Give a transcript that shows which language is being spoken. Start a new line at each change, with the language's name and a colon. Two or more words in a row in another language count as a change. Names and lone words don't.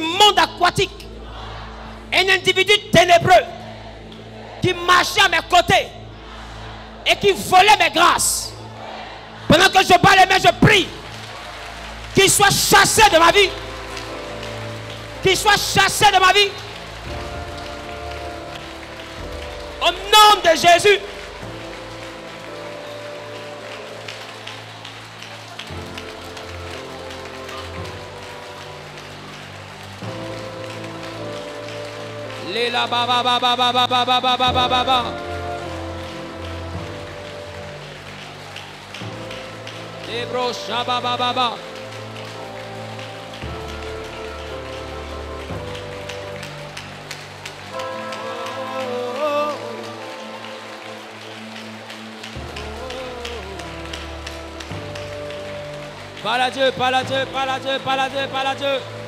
French: monde aquatique, un individu ténébreux qui marchait à mes côtés et qui volait mes grâces, pendant que je bats les mains, je prie qu'il soit chassé de ma vie, qu'il soit chassé de ma vie au nom de Jésus. Léla baba baba baba baba baba baba. Lebro shaba baba baba. Parle à Dieu, parle à Dieu, parle à Dieu, parle à Dieu, parle à Dieu.